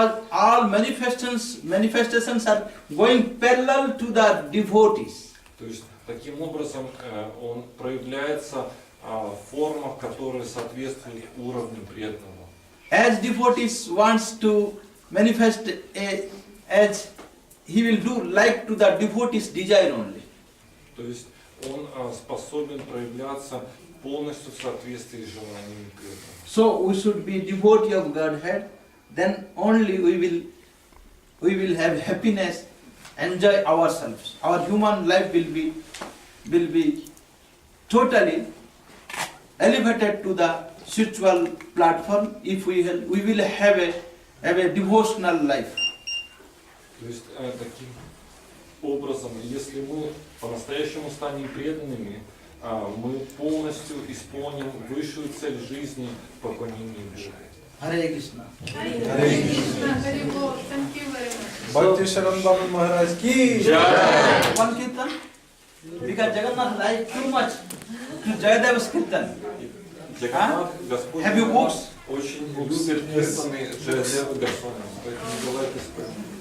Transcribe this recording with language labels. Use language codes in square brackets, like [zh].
[en] All manifestations are going parallel to the devotees. [ru] То есть таким образом он проявляется в формах, которые соответствуют уровню преданного. [en] As devotees wants to manifest as he will do like to the devotees desire only. [ru] То есть он способен проявляться полностью в соответствии с желаниями преданного. [en] So we should be devotee of Godhead, then only we will have happiness, enjoy ourselves. Our human life will be totally elevated to the spiritual platform if we will have a devotional life. [ru] То есть таким образом, если мы по-настоящему станем преданными, мы полностью исполним высшую цель жизни поклонения Богу. [en] Hare Krishna. Hare Krishna, Hare Bol. Thank you very much. [hi] Bhakti Sharan Babu Maharaj ki Jai. [en] One kirtan, because Jagannath liked too much to Jayadev's kirtan. [ru] Джаганнат, Господь [en] Have you books? [ru] очень любит киртаны Джаядевы Госвами, поэтому давайте споем.